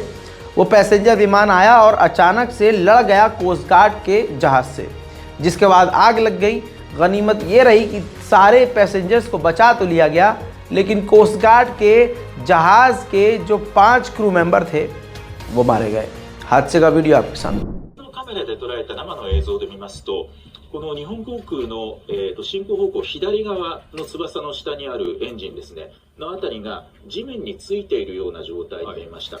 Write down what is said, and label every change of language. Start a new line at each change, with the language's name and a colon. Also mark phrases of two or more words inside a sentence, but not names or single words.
Hindi: वो पैसेंजर विमान आया और अचानक से लड़ गया कोस्ट गार्ड के जहाज़ से, जिसके बाद आग लग गई। गनीमत ये रही कि सारे पैसेंजर्स को बचा तो लिया गया, लेकिन कोस्ट गार्ड के जहाज़ के जो 5
English: crew member
Hindi: थे वो मारे गए। हादसे का वीडियो आपके सामने।
Japanese: この日本航空の、進行方向左側の翼の下にあるエンジンですねのあたりが地面についているような状態になりました。